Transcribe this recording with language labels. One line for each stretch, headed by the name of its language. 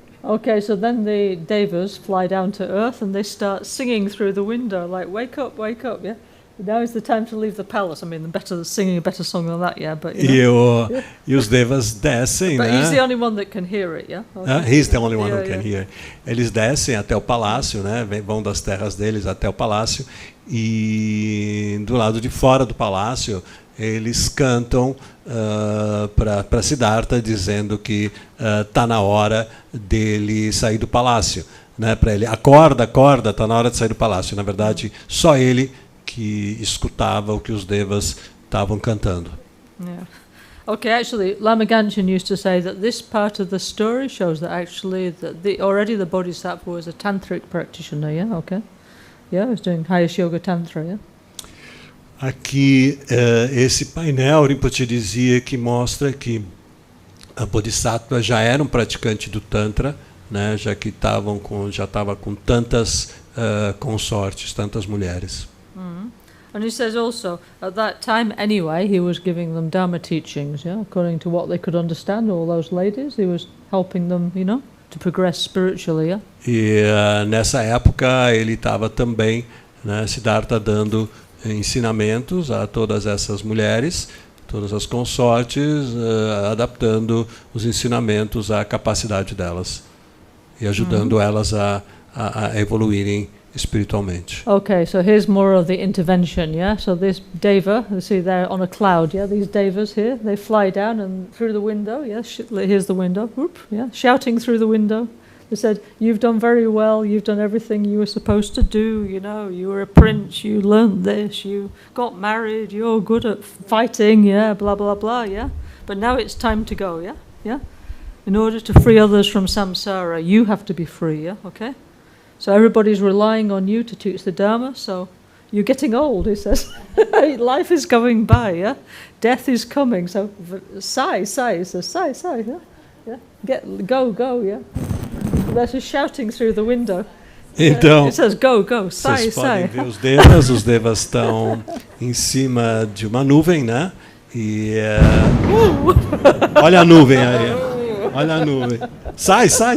English: Okay, so then the devas fly down to earth and they start singing through the window, like, wake up, yeah? Now is the time to leave the palace. I mean, singing a better song than that, yeah, but, you know.
Portuguese: E os devas descem,
English: but
Portuguese: né?
English: he's the only one that can hear it, yeah? Okay. He's the only one who can hear.
Portuguese: Eles descem até o palácio, né? Vão das terras deles até o palácio, e do lado de fora do palácio eles cantam para Siddhartha, dizendo que está na hora dele sair do palácio, né? Para ele, acorda, está na hora de sair do palácio. Na verdade, só ele que escutava o que os devas estavam cantando.
English: Yeah. Okay, actually, Lama Gangchen used to say that this part of the story shows that actually already the Bodhisattva was a tantric practitioner, yeah, okay? Yeah, he was doing highest yoga tantra, yeah?
Portuguese: Aqui, esse painel, Rinpoche dizia que mostra que a Bodhisattva já era um praticante do Tantra, né, já que já estava com tantas consortes, tantas mulheres.
English: And he says also, at that time anyway, he was giving them Dharma teachings, yeah, according to what they could understand, all those ladies, he was helping them, you know, to progress spiritually, yeah?
Portuguese: E nessa época ele estava também, né, Siddhartha, dando ensinamentos a todas essas mulheres, todas as consortes, adaptando os ensinamentos à capacidade delas e ajudando elas a evoluírem espiritualmente.
English: Okay, so here's more of the intervention, yeah? So this deva, you see there on a cloud, yeah? These devas here, they fly down and through the window, yeah? Here's the window, whoop, yeah? Shouting through the window. They said, you've done very well, you've done everything you were supposed to do, you know, you were a prince, you learned this, you got married, you're good at fighting, yeah, blah, blah, blah, yeah? But now it's time to go, yeah? Yeah? In order to free others from samsara, you have to be free, yeah? Okay? So everybody's relying on you to teach the Dharma, so you're getting old, he says. Life is going by, yeah? Death is coming, so sigh, he says, sigh, yeah? Yeah? Go, yeah? They're just shouting through the window.
Portuguese: Então,
English: it says go,
Portuguese: vocês podem ver os devas estão em cima de uma nuvem, né? E olha a nuvem aí, olha a nuvem. Sai.